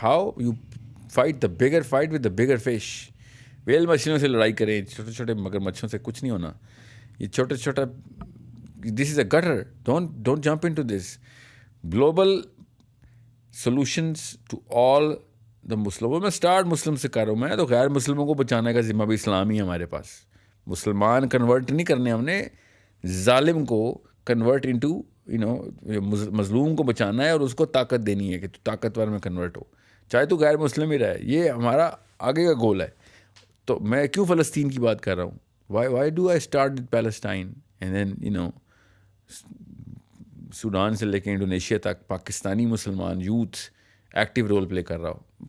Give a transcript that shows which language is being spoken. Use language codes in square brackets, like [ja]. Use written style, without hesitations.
[en] How you fight the bigger fight with the bigger fish. [ur] Well مچھلیوں سے لڑائی کریں, چھوٹے چھوٹے مگر مچھلیوں سے کچھ نہیں ہونا. [en] یہ چھوٹے چھوٹا, this is a gutter. Don't jump into this. Global solutions to all the Muslims. [ur] میں اسٹارٹ مسلم سے کر رہا ہوں, میں تو غیر مسلموں کو بچانے کا ذمہ بھی اسلامی ہے ہمارے پاس. مسلمان کنورٹ نہیں کرنے ہم نے, ظالم کو کنورٹ انٹو مظلوم کو بچانا ہے, اور اس کو طاقت دینی ہے کہ تو طاقتور میں کنورٹ ہو, چاہے تو غیر مسلم ہی رہے. یہ ہمارا آگے کا گول ہے. تو میں کیوں فلسطین کی بات کر رہا ہوں, why do I start with Palestine and then Sudan سے لے کے انڈونیشیا تک پاکستانی مسلمان یوتھ ایکٹیو رول پلے کر رہا ہو.